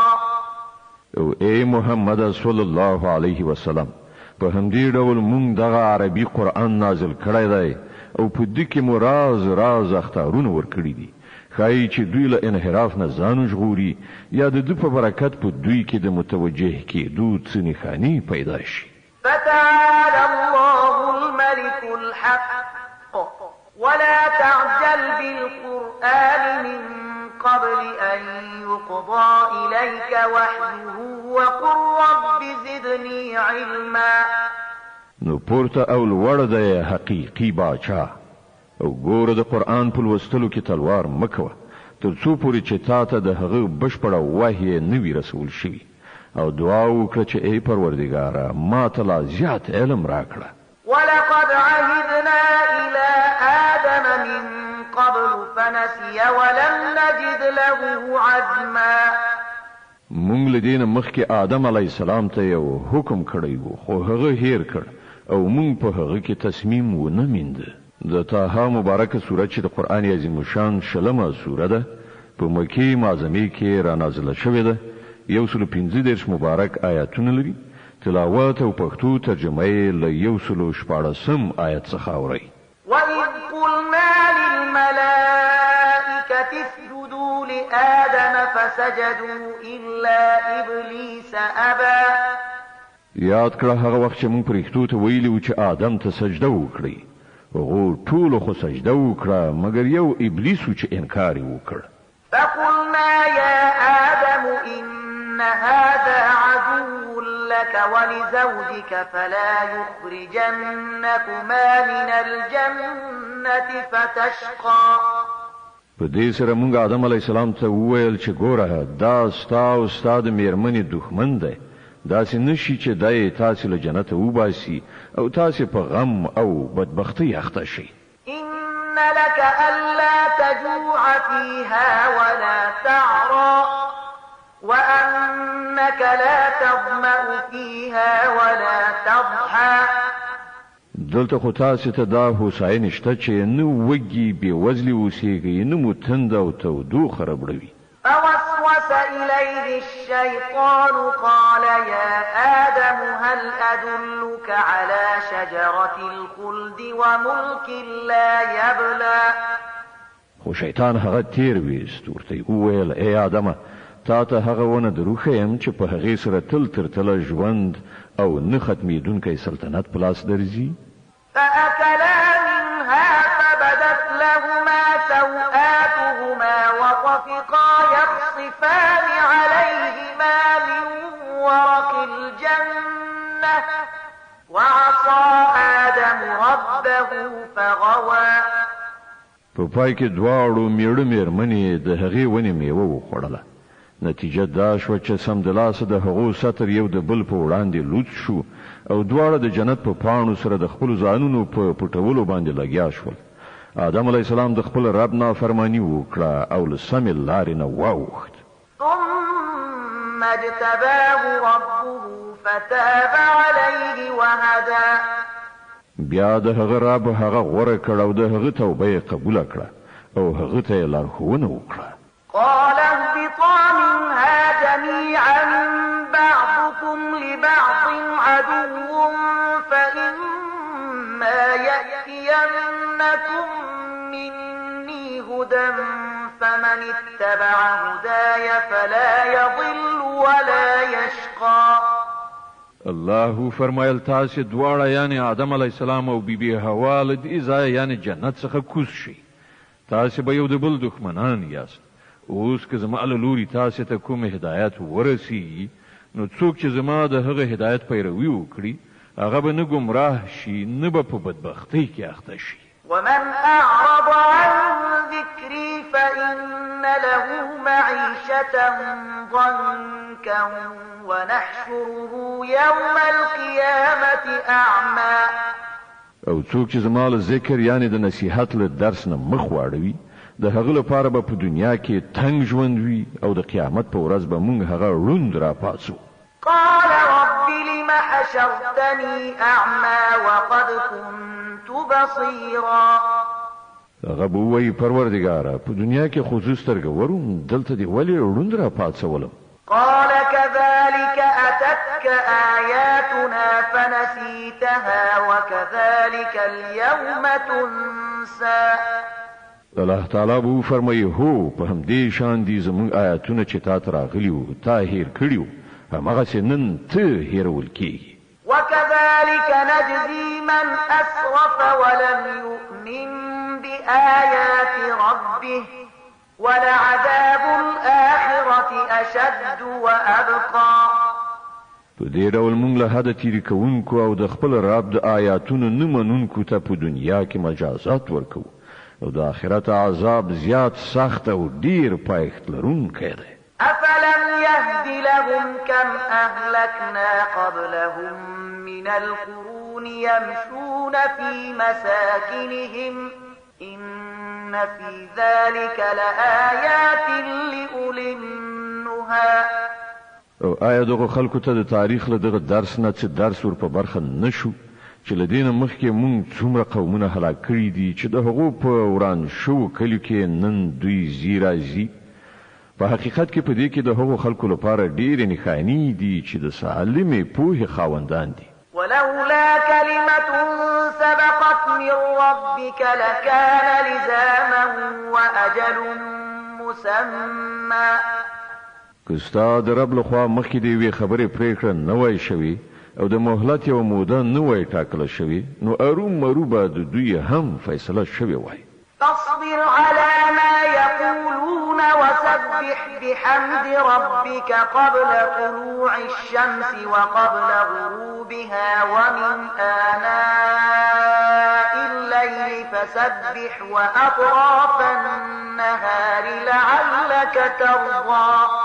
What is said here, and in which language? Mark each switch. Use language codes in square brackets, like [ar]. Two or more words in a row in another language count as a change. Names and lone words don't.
[ps] او اے محمد [ar] صلی الله علیه وسلم [ps] په همدې ډول مونږ دغه عربي قرآن نازل کړی دی او په دې کې مو راز اختارونه ورکړي دي ښایي چې دوی له انحراف نه ځان ژغوري یا د دوی په برکت په دوی کې د متوجه کېدو څه نښانې پیدا شي. [ar] فتعالى الله الملك الحق ولا تعجل بالقرآن من قبل أن يقضى إليك وحيه وقل رب زدني علما. [ps] نو پورته او لوړ دی حقیقي باچا او ګوره د قرآن په لوستلو کې تلوار مکوه تر څو پورې چې تا ته د هغه بشپړه وحی نه وي رسول شوي او دعا وکړه چې ای پروردګاره ما ته لا زیات علم راکړه. [ar] ولقد عهدنا إلى آدم من قبل فنسي ولم نجد له عزما. [ps] مونږ له دې نه مخکې آدم [ar] علیه السلام [ps] ته یو حکم کړی وو خو هغه هیر کړ او مونږ په هغه کې تصمیم ونه میند. د طه مبارکه سورت چې د قرآن عظیم شان شلمه سوره ده په مکې معظمه کې را نازله شوې ده 115 مبارک آیاتونه لري. تلاوت او پښتو ترجمه یې له 114 آیت څخه اوري. [ar] وَإِذْ قُلْنَا لِلْمَلَائِكَةِ اسْجُدُوا لِآدَمَ فَسَجَدُوا إِلَّا إِبْلِيسَ أَبَى. [ps] یاد کړه هغه وخت چې موږ پرښتو ته ویلي و چې آدم ته سجده وکړي هغه ټول خو سجده وکړه مګر یو ابلیس چې انکار وکړ. [ar] فقلنا يا آدم إن هذا عدو لك ولزوجك فلا يخرجنكما من الجنة فتشقى. [ps] په دې سره موږ آدم [ar] علی السلام [ps] ته وویل چې ګوره دا ستا او ستا د میرمنې دښمن دی داسې نشي چې دای تاسې له جنته وباسي او تاسې په غم او بدبختۍ اخته شي. [ar] إن لك ألا تجوع فيها ولا تعرى وأنك لا تظمأ فيها ولا تضحى. [ps] دلته خو تاسې ته دا هوساینه شته چې نه وږي بېوزلي اوسېږئ نه مو تند او تودوخه ربړوي. [ar] فوسوس إليه الشيطان قال يا آدم هل أدلك على شجرة الخلد وملك لا يبلى. [ps] خو شیطان هغه تیر ویست ورته وویل ای آدمه تا ته هغه ونه دروښیم چې په هغې سره تل تر تله ژوند او نه ختمېدونکی سلطنت په لاس درځي. [ar] فأكلا منها فبدت لهما سوآتهما وطفقا يخصفان عليهما من ورق الجنة وعصى آدم ربه فغوى. [ps] په پای کې دواړو میړه میرمنې د هغې ونې میوه وخوړله. نتیجه دا شوه چې سمدلاسه د هغو سطر یو د بل په وړاندې لوڅ شو او دواړه د جنت په پاڼو سره د خپلو ځانونو په پټولو باندې لګیا شول. آدم [ar] علیه السلام [ps] د خپل رب نافرماني وکړه او له سمې لارې نه واوښت. [ar] ثم اجتباه ربه فتاب عليه وهدى. [ps] بیا د هغه رب هغه غوره کړ او د هغه توبه یې قبوله کړه او هغه ته یې لارښوونه وکړه. [ar] قال اهبطا منها جميعا بعضكم لبعض عدو فإما يأتينكم مني هدى فمن اتبع هداي فلا يضل ولا يشقى. [ps] الله فرمایل تاسې دواړه یعنی آدم [ar] علیه السلام [ps] او بیبي حوا له دې ځایه یعنی جنت څخه کوز شي. تاسې به یو د بل دښمنان یاست اوس که زما له لوري تاسو ته کوم هدایت ورسیږي نو څوک چې زما د هغه هدایت پیروي وکړي هغه به نه گمراه شي نه به په بدبختۍ کې اخته شي. [ar] ومن أعرض عن ذكري فإن له معيشة ضنكا ونحشره يوم القيامة أعمى. [ps] او څوک چې زما له ذکر یعنی د نصیحت له درس نه مخ واړوي د هغه لپاره به په دنیا کې تنگ ژوند وي او د قیامت په ورځ به موږ هغه روند را پاسو. [ar] قال رب لم حشرتني أعمى وقد كنت بصيرا. [ps] هغه به وایي پروردګاره په دنیا کې خو زه سترګه وروم دلته دې ولې روند را پاڅولم. [ar] قال كذلك أتتك آياتنا فنسيتها وكذلك اليوم تنسى. الله تعالی [ps] به فرمایي هو په همدې شان دي زموږ آیاتونه چې تا ته راغلي وو تا هیر کړي وو هماغسې نن ته هیرول کېږي. [ar] وكذلك نجزي من أسرف ولم يؤمن بآيات ربه ولعذاب الآخرة أشد وأبقى. [ps] په دې ډول موږ له حده تیري کوونکو او د خپل رب د آیاتونو نه منونکو ته په دنیا کې مجازات ورکوو او د آخرت عذاب زیات سخت او ډیر پایښت لرونکی دی. [ar] أفلم يهد لهم كم أهلكنا قبلهم من القرون يمشون في مساكنهم إن في ذلك لآيات لأولي النهى. [ps] او آیا دغه خلکو ته د تاریخ له دغه درس نه څه درس ور په برخه نشو چې لدینه مخکې مونږ څومره قومونه هلاک کړي دي چې د هغو په وران شو کلیو کې نن دوی زیرازي. په حقیقت کې په دې کې د هغو خلکو لپاره ډېرې نښانې دي چې د سالمې پوهې خاوندان دي. [ar] ولولا كلمة سبقت من ربك لكان لزاما وأجل مسمى. [ps] که ستا د رب لخوا مخکې د یوې خبرې پرېکړه نه وای شوې او د مهلت یوه موده نه وای ټاکله شوې نو ارومرو به د دوی هم فیصله شوې وای. [ar] فاصبر على ما يقولون وسبح بحمد ربك قبل طلوع الشمس وقبل غروبها ومن آناء الليل فسبح وأطراف النهار لعلك ترضى.